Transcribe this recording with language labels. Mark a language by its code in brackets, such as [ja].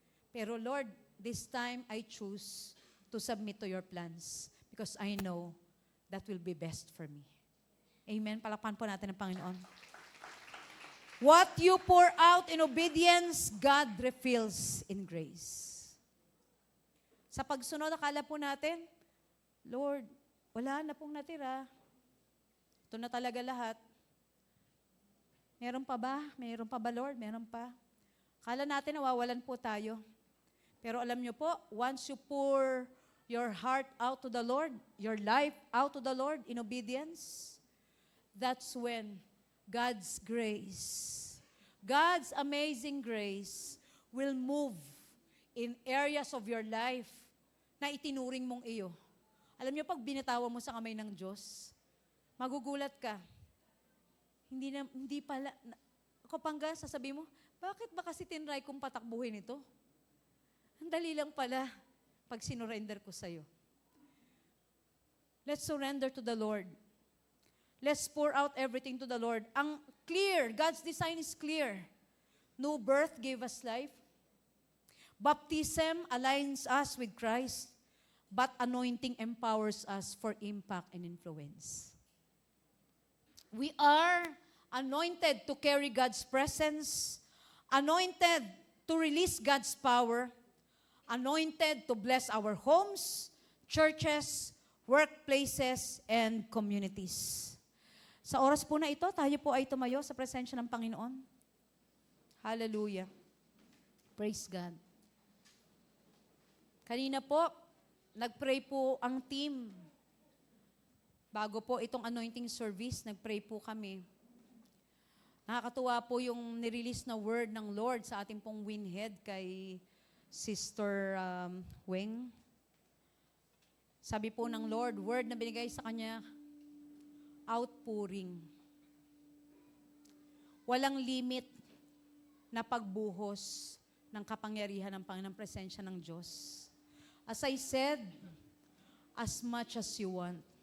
[en] Pero Lord, this time I choose to submit to your plans because I know that will be best for me. Amen. [tl] Palakpan po natin ang Panginoon. [en] What you pour out in obedience, God refills in grace. [tl] Sa pagsunod, akala po natin, Lord, wala na pong natira. Ito na talaga lahat. Meron pa ba? Meron pa ba, Lord? Meron pa. Akala natin nawawalan po tayo. Pero alam niyo po, [en] once you pour your heart out to the Lord, your life out to the Lord in obedience, that's when God's grace, God's amazing grace will move in areas of your life [tl] na itinuring mong iyo. Alam niyo, pag binitawan mo sa kamay ng Diyos, magugulat ka. Hindi pala, kapangga, sasabihin mo, bakit ba kasi tinry kong patakbuhin ito? Ang dali lang pala pag sinurrender ko sa'yo. [en] Let's surrender to the Lord. Let's pour out everything to the Lord. Ang clear, God's design is clear. New birth gave us life. Baptism aligns us with Christ, but anointing empowers us for impact and influence. We are anointed to carry God's presence, anointed to release God's power, anointed to bless our homes, churches, workplaces, and communities. [tl] Sa oras po na ito, tayo po ay tumayo sa presensya ng Panginoon. [en] Hallelujah. Praise God. [tl] Kanina po, nag-pray po ang team. Bago po itong anointing service, nag-pray po kami. Nakakatuwa po yung nirelease na word ng Lord sa ating pong winhead kay Sister Weng. Sabi po ng Lord, word na binigay sa kanya, outpouring. Walang limit na pagbuhos ng kapangyarihan ng Panginoon, presensya ng Diyos. [en] As I said, as much as you want.